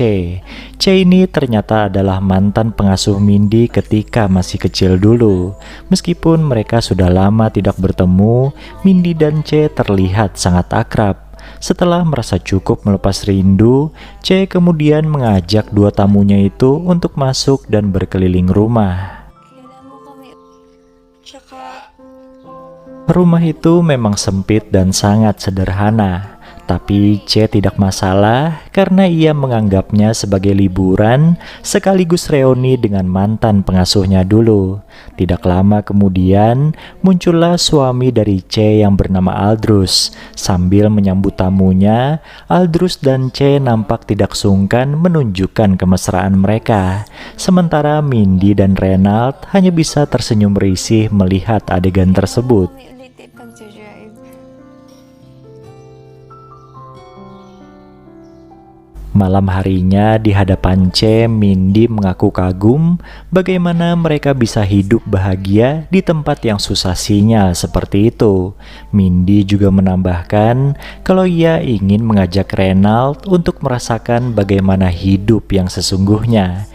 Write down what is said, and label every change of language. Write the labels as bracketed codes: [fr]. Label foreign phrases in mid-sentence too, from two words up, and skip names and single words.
[id] C ini ternyata adalah mantan pengasuh Mindy ketika masih kecil dulu. Meskipun mereka sudah lama tidak bertemu, Mindy dan C terlihat sangat akrab. Setelah merasa cukup melepas rindu, C kemudian mengajak dua tamunya itu untuk masuk dan berkeliling rumah. [tl] Kailan mo kami... Tsaka... [id] Rumah itu memang sempit dan sangat sederhana, tapi C tidak masalah karena ia menganggapnya sebagai liburan sekaligus reuni dengan mantan pengasuhnya dulu. Tidak lama kemudian muncullah suami dari C yang bernama Aldrus. Sambil menyambut tamunya, Aldrus dan C nampak tidak sungkan menunjukkan kemesraan mereka. Sementara Mindy dan Reynald hanya bisa tersenyum risih melihat adegan tersebut. [tl] Kami ulit pag-drive. [id] Malam harinya di hadapan C, Mindy mengaku kagum bagaimana mereka bisa hidup bahagia di tempat yang susah sinyal seperti itu. Mindy juga menambahkan kalau ia ingin mengajak Reynald untuk merasakan bagaimana hidup yang sesungguhnya.